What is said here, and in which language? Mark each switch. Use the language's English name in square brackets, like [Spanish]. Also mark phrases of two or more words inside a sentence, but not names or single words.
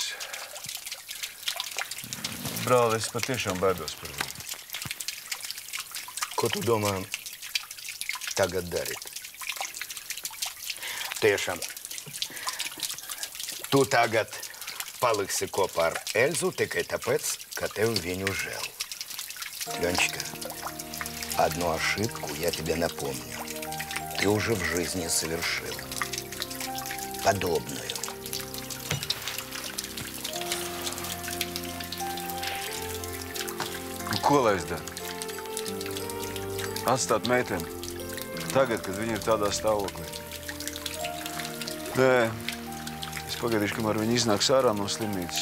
[Latvian] Brāli, es patiešām baidos par viņu. Ko tu domā tagad darīt? Tiešām, tu tagad paliksi kopā ar Elzu tikai tāpēc, ka tev viņu žēl. [Russian] Ленчика, одну ошибку я тебе напомню. Ты уже в жизни совершил. Подобную. [Latvian] Ko lai es daru? Atstāt meiteni tagad, kad viņa ir tādā stāvoklī. Nē, es pagaidīšu, kamēr viņa iznāks ārā no slimnīcas.